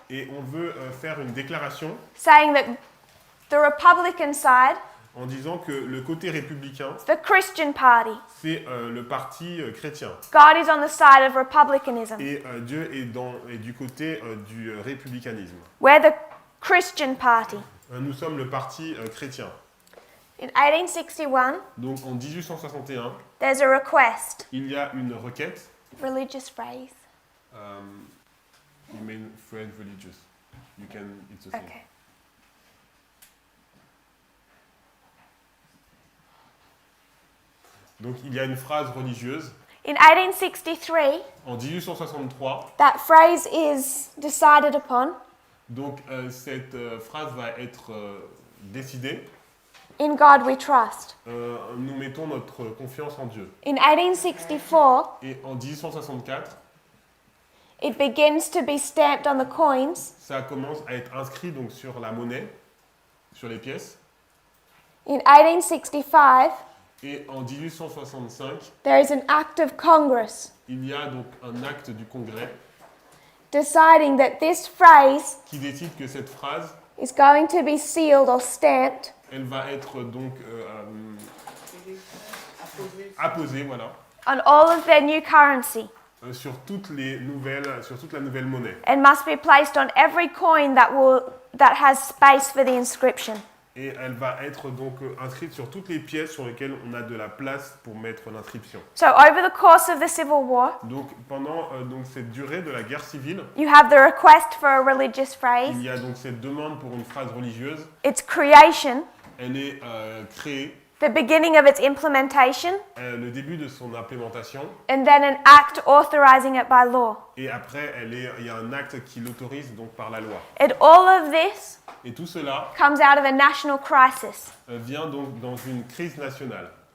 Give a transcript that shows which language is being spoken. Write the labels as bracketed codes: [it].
[fr] et on veut faire une déclaration [en] saying that the Republican side, [fr] en disant que le côté républicain, [en] the Christian party, [fr] c'est le parti chrétien. [en] God is on the side of republicanism. [fr] Et Dieu est du côté du républicanisme. [en] We're the Christian party. [fr] Nous sommes le parti chrétien. [en] In 1861, [fr] Donc en 1861, [en] there's a request, [fr] il y a une requête. [en] religious phrase. You mean Fred religious. You can, it's the same. Okay. [fr] Donc il y a une phrase religieuse. [en] In 1863, [fr] En 1863, [en] that phrase is decided upon. [fr] donc cette phrase va être décidée. [en] In God we trust. [fr] Nous mettons notre confiance en Dieu. [en] In 1864, [fr] Et en 1864, [en] it begins to be stamped on the coins. [fr] ça commence à être inscrit donc sur la monnaie, sur les pièces. [en] In 1865, [fr] Et en 1865, [en] there is an act of Congress [fr] il y a donc un acte du Congrès [en] deciding that this phrase [fr] qui décide que cette phrase, [en] is going to be sealed or stamped [fr] elle va être donc apposée, voilà, [en] on all of their new currency [fr] sur toute la nouvelle monnaie. [en] and must be placed on every coin that has space for the inscription. [fr] Et elle va être donc inscrite sur toutes les pièces sur lesquelles on a de la place pour mettre l'inscription. [en] So over the course of the Civil War, [fr] Donc pendant donc cette durée de la guerre civile, [en] you have the request for a religious phrase, [fr] il y a donc cette demande pour une phrase religieuse. [en] its creation, [fr] Elle est créée, [en] the beginning of its implementation, [fr] le début de son implémentation, [en] and then an act authorizing it by law. [fr] et après il y a un acte qui l'autorise donc par la loi. [en] And all of this [fr] Et tout cela [en] comes out of a national crisis. [fr] vient donc dans une crise nationale.